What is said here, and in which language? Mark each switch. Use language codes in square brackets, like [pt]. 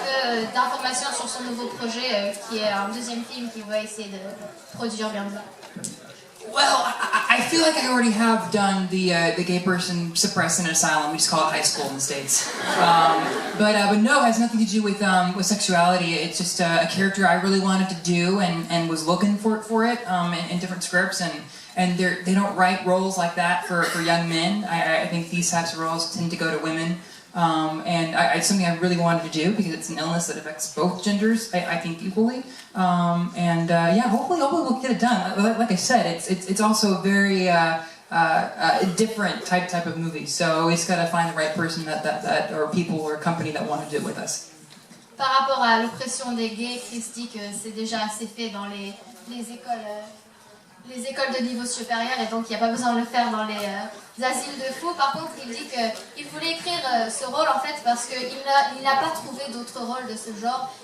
[fr] Un peu d'informations sur son nouveau projet qui est un deuxième film qu'il va essayer de produire bientôt. [en] Well, I feel like I already have done the gay person suppressed in an asylum. We just call it high school in the States. But no, it has nothing to do with sexuality. It's just a character I really wanted to do and was looking for it in different scripts. And they don't write roles like that for young men. I think these types of roles tend to go to women. And it's something I really wanted to do because it's an illness that affects both genders, I think, equally. Yeah, hopefully we'll get it done. Like I said, it's also a very different type of movie. So we just got to find the right person that or people or company that want to do it with us. [fr] Par rapport à l'oppression des gays, Chris dit que c'est déjà assez fait dans les écoles de niveau supérieur et donc il n'y a pas besoin de le faire dans les asiles de fous. Par contre, il dit qu'il voulait écrire ce rôle en fait parce qu'il n'a pas trouvé d'autres rôles de ce genre.